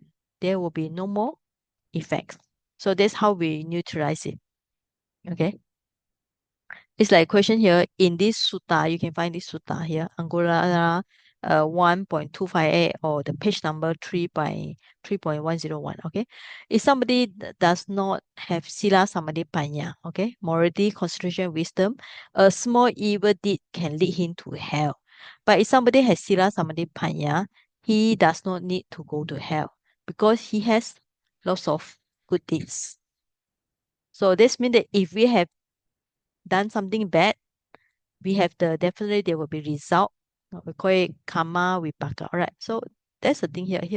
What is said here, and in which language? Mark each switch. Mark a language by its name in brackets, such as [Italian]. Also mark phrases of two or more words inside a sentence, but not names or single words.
[English] There will be no more effects. So that's how we neutralize it. Okay. It's like a question here in this sutta. You can find this sutta here, Angula 1.258 or the page number 3.101. Okay. If somebody does not have [Pali] sila samadhi panya, [English] okay, morality, concentration, wisdom, a small evil deed can lead him to hell. But if somebody has [Pali] sila samadhi panya, [English] he does not need to go to hell because he has lots of good deeds. So this means that if we have done something bad, we have definitely there will be result. We call it [Pali] karma vipaka. [English] All right. So that's the thing here.